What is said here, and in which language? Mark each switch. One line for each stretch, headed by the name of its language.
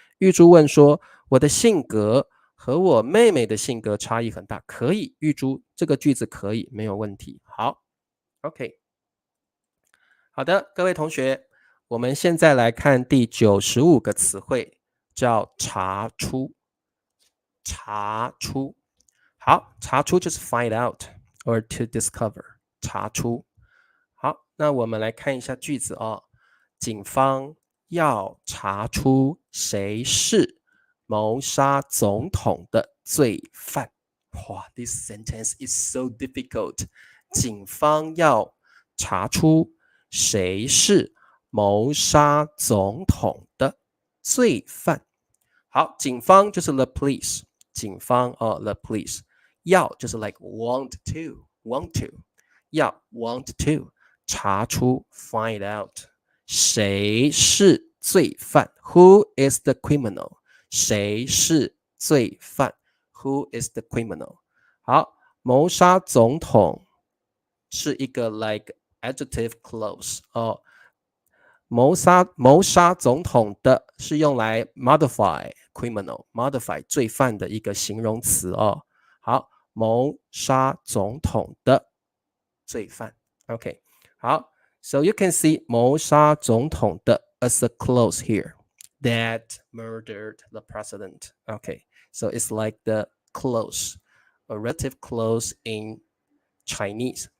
Chinese: 玉珠问说，我的性格和我妹妹的性格差异很大，可以，玉珠这个句子可以，没有问题。好 ，OK， 好的，各位同学，我们现在来看第95个词汇，叫查出。查出，好，查出就是
English: find out or to discover，
Chinese: 查出。好，那我们来看一下句子哦。警方要查出谁是谋杀总统的罪犯。
English: 哇 ，this sentence is so difficult。
Chinese: 警方要查出谁是谋杀总统的罪犯。好，警方就是
English: the police，
Chinese: 警方the police。要就是
English: like want to，
Chinese: 要
English: want to。
Chinese: 查出
English: find out
Chinese: 谁是罪犯
English: Who is the criminal
Chinese: 谁是罪犯 Who is the criminal 好，谋杀总统是一个
English: like adjective clause
Chinese: 谋杀总统的是用来
English: modify criminal modify
Chinese: 罪犯的一个形容词哦。
English: 好，
Chinese: 谋杀总统的罪犯
English: OK好 so you can see
Chinese: 谋杀总统的
English: as a clause here that murdered the president. Okay, so it's like the clause, a relative clause in Chinese.